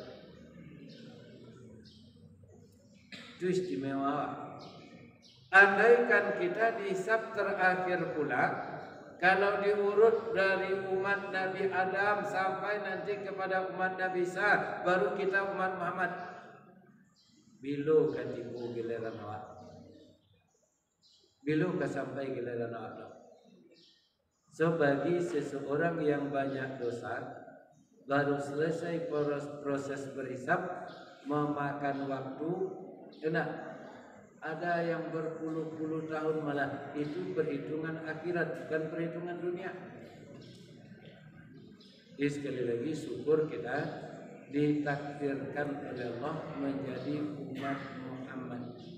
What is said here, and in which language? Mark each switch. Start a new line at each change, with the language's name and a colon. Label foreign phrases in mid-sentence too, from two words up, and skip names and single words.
Indonesian: Itu istimewa. Andaikan kita dihisab terakhir pula, kalau diurut dari umat Nabi Adam sampai nanti kepada umat Nabi Isa, baru kita umat Muhammad.
Minangkabau: Bilo katipu giliran awak. Bilo sampai giliran awak.
Indonesian: So bagi seseorang yang banyak dosa, baru selesai proses berhisab memakan waktu. Enak. Ada yang berpuluh-puluh tahun malah. Itu perhitungan akhirat, bukan perhitungan dunia. Jadi sekali lagi syukur kita ditakdirkan oleh Allah menjadi umat Muhammad.